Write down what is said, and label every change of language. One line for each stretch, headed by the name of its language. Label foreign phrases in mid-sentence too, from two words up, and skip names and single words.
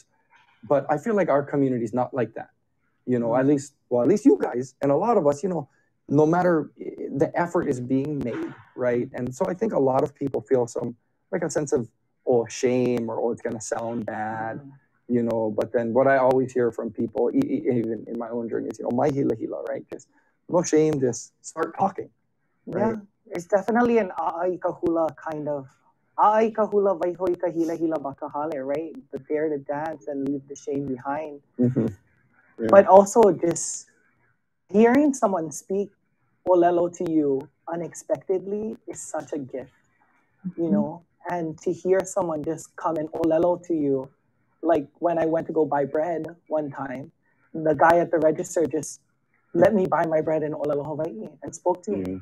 English: But I feel like our community is not like that. You know, at least you guys and a lot of us, you know, no matter, the effort is being made, right? And so I think a lot of people feel like a sense of, shame, or it's going to sound bad, you know. But then what I always hear from people, even in my own journey, is, you know,
Hawaiian: mai hila hila,
English: right? Just no shame, just start talking. Right? Yeah, it's definitely an
Hawaiian: a'ai kahula
English: kind of.
Hawaiian: A'ai kahula vaihoi kahila hila bakahale,
English: right? The dare to dance and leave the shame behind. Yeah. But also just hearing someone speak olelo to you unexpectedly is such a gift, you know? And to hear someone just come and olelo to you, like when I went to go buy bread one time, the guy at the register just let me buy my bread in Olelo Hawaii and spoke to me.